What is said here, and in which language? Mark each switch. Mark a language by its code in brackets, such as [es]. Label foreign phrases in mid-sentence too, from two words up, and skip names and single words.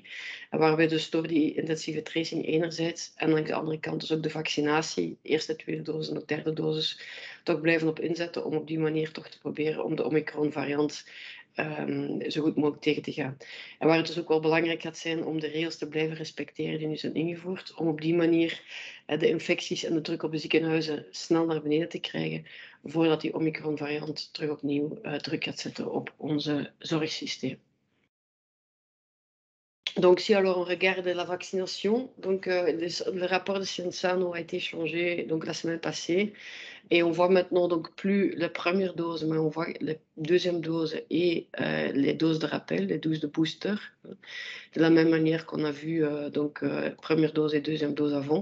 [nl] En waar we dus door die intensieve tracing enerzijds en aan de andere kant dus ook de vaccinatie, eerste, tweede dosis en ook derde dosis, toch blijven op inzetten om op die manier toch te proberen om de Omicron-variant zo goed mogelijk tegen te gaan. En waar het dus ook wel belangrijk gaat zijn om de regels te blijven respecteren die nu zijn ingevoerd, om op die manier de infecties en de druk op de ziekenhuizen snel naar beneden te krijgen, voordat die Omicron-variant terug opnieuw druk gaat zetten op onze zorgsysteem. [fr] Donc, si alors on regarde la vaccination, donc le rapport de Cienzano a été changé donc la semaine passée, et on voit maintenant donc plus la première dose, mais on voit la deuxième dose et les doses de rappel, les doses de booster, de la même manière qu'on a vu première dose et deuxième dose avant.